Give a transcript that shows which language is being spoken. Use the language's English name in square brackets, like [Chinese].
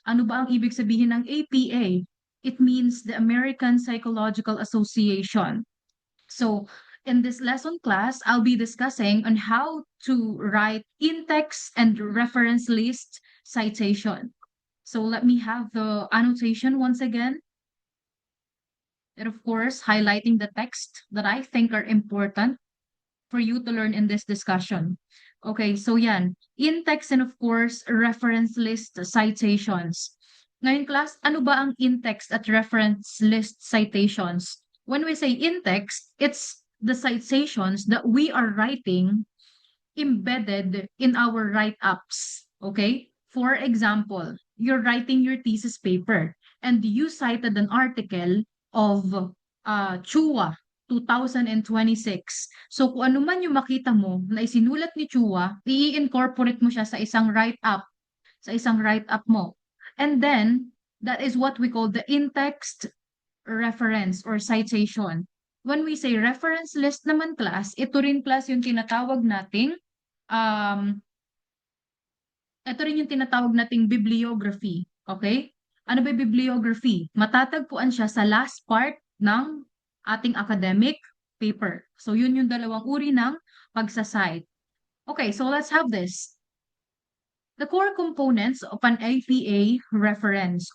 [Filipino] Ano ba ang ibig sabihin ng APA? [English] It means the American Psychological Association. So in this lesson class, I'll be discussing on how to write in-text and reference list citation. So let me have the annotation once again. And of course, highlighting the text that I think are important for you to learn in this discussion. Okay, so yan. In-text and of course, reference list citations. [Filipino] Ngayon class, ano ba ang in-text at reference list citations? [English] When we say in-text, it's the citations that we are writing embedded in our write-ups. Okay? For example, you're writing your thesis paper and you cited an article of Chua 2026. [Filipino] So kung ano man yung makita mo na isinulat ni Chua, i-incorporate mo siya sa isang write-up mo. [English] And then, that is what we call the in-text reference or citation. When we say reference list [Filipino] naman class, ito rin class yung tinatawag nating um, ito rin yung tinatawag nating bibliography. Okay? Ano ba yung bibliography? Matatagpuan siya sa [English] last part [Filipino] ng ating academic paper. So, yun yung dalawang uri ng pagsasite. [English] Okay, so let's have this. The core components of an APA reference.